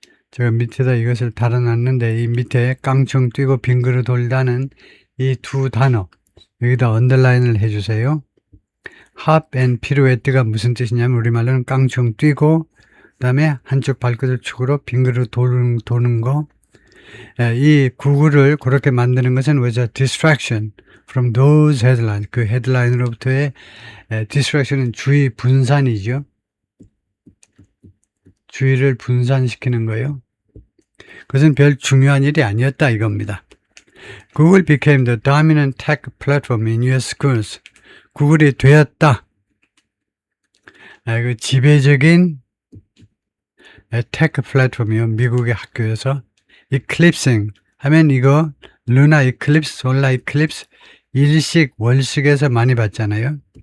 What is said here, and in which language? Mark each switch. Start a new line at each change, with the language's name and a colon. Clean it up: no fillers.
Korean: 제가 밑에다 이것을 달아놨는데, 이 밑에 깡총 뛰고 빙그르 돌다는 이 두 단어, 여기다 언더라인을 해주세요.
English: hop and pirouette
Korean: 가 무슨 뜻이냐면, 우리말로는 깡총 뛰고, 그 다음에 한쪽 발끝을 축으로 빙그르 도는 거. 이 구글을 그렇게 만드는 것은
English: was a distraction from those headlines.
Korean: 그 헤드라인으로부터의 distraction은 주의 분산이죠. 주의를 분산시키는 거예요. 그것은 별 중요한 일이 아니었다 이겁니다.
English: Google became the dominant tech platform in US schools.
Korean: 구글이 되었다. 그 지배적인 테크 플랫폼이요. 미국의 학교에서. eclipsing 하면 이거 루나 이클립스, 솔라 이클립스, 일식, 월식에서 많이 봤잖아요.